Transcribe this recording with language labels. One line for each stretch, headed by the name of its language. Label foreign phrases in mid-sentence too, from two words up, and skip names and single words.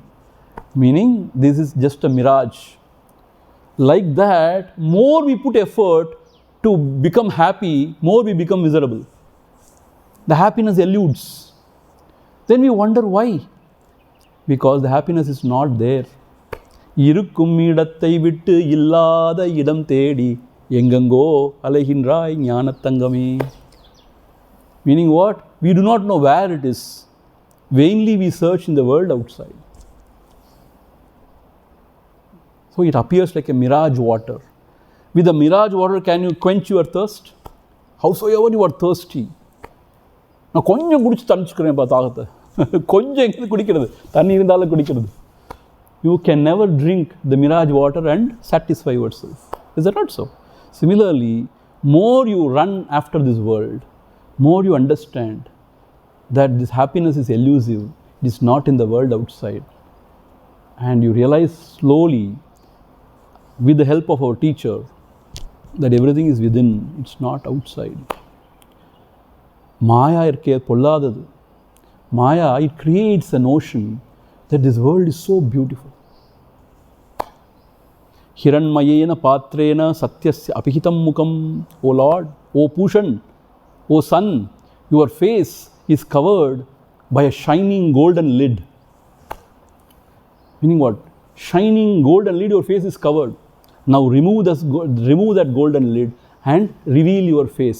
English: Meaning, this is just a mirage. Like that, more we put effort to become happy, more we become miserable. The happiness eludes. Then we wonder why. Because the happiness is not there.
Tamil: இருக்கும் இடத்தை விட்டு இல்லாத இடம் தேடி எங்கெங்கோ அலைகின்றாய் ஞானத்தங்கமே.
English: Meaning what? We do not know where it is. Vainly we search in the world outside. So it appears like a mirage water. With the mirage water, can you quench your thirst? Howsoever you are thirsty.
Tamil: நான் கொஞ்சம் குடிச்சு தணிச்சுக்கிறேன் தாகத்தை, கொஞ்சம் எங்கே குடிக்கிறது, தண்ணி இருந்தாலும் குடிக்கிறது.
English: You can never drink the mirage water and satisfy yourself. Is that not so? Similarly, more you run after this world, more you understand that this happiness is elusive, it is not in the world outside. And you realize slowly, with the help of our teacher, that everything is within, it's not outside.
Tamil: மாயை இருக்கே பொல்லாதது.
English: Maya, it creates a notion that this world is so beautiful.
Sanskrit: हिरण्मयेन पात्रेण सत्यस्य अपिहितं मुखम्.
English: O Lord, O Pushan, O sun, your face is covered by a shining golden lid. Meaning what? Shining golden lid, your face is covered. Now remove that golden lid and reveal your face.